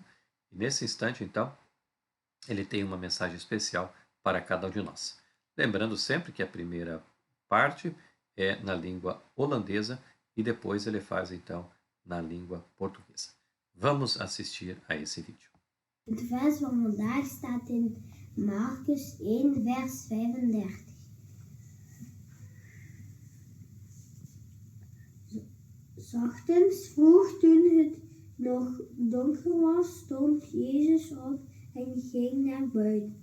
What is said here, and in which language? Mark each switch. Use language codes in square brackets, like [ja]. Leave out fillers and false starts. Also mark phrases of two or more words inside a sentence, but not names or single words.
[pt] E nesse instante, então, ele tem uma mensagem especial para cada um de nós. Lembrando sempre que a primeira parte é na língua holandesa e depois ele faz, então, na língua portuguesa. Vamos assistir a esse vídeo. [nl] Het vers van vandaag staat in Marcus 1, vers 35. Ochtends vroeg, toen het nog donker was, stond Jezus op en ging naar buiten.